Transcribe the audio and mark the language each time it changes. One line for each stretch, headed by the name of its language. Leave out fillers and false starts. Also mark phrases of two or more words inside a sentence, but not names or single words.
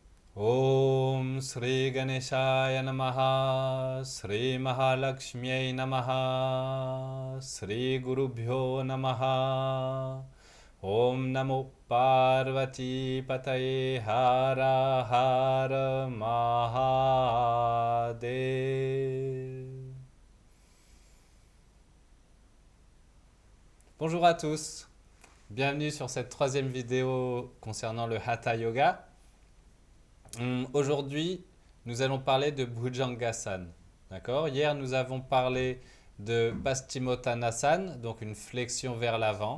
Sanskrit: Om Sri Ganeshaya Namaha Sri Mahalakshmyai Namaha Sri Gurubhyo Namaha Om Namo Parvati Pataye Hara Hara Mahadev.
French: Bonjour à tous, bienvenue sur cette troisième vidéo concernant le Hatha Yoga. Aujourd'hui, nous allons parler de Bhujangasana. D'accord? Hier, nous avons parlé de Paschimottanasana, donc une flexion vers l'avant.